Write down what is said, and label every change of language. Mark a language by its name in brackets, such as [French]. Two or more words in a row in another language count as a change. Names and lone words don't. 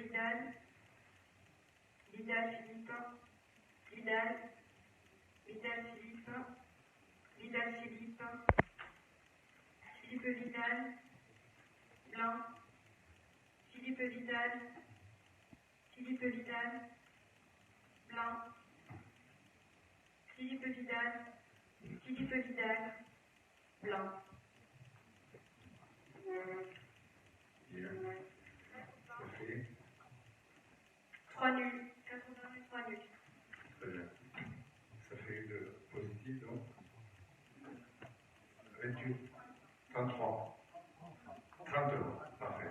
[French] Vidal, Vidal Philippe, Vidal, Vidal Philippe, Vidal Philippe, Philippe Vidal, Blanc, Philippe Vidal, Philippe Vidal, Blanc, Philippe Vidal, Philippe Vidal, Blanc. Bien. Ça fait 3 nuls, 83 nuls. très bien. Ça fait de positif donc 28, 33, 32, parfait.